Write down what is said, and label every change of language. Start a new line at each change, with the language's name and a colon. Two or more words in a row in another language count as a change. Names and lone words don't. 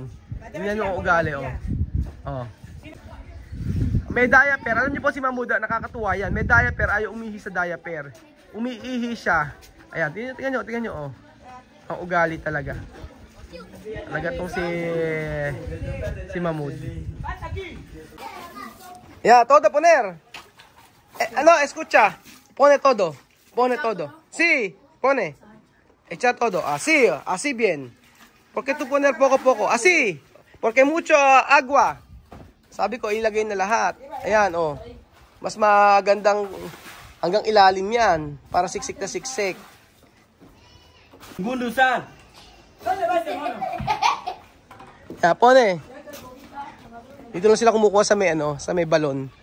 Filipino: Tingnan nyo ang ugali, oh. May diaper, alam nyo po si Mamudo, nakakatuwa yan. May diaper, ayaw umihi sa diaper. Umiihi siya. Ayan, tingnan nyo, oh. Ang ugali talaga. Talaga tong si Mamud.
Spanish: Ya, todo poner. Escucha. Pone todo. Sí, pone. Echa todo. Así bien. ¿Por qué tú poner poco? Así. Porque mucho agua.
Filipino: Sabi ko, ilagay na lahat. Ayan, oh. Mas magandang hanggang ilalim yan. Para siksik na siksik. Gundusan.
Spanish: Ya, pone.
Filipino: Dito lang sila kumukuha sa may balon.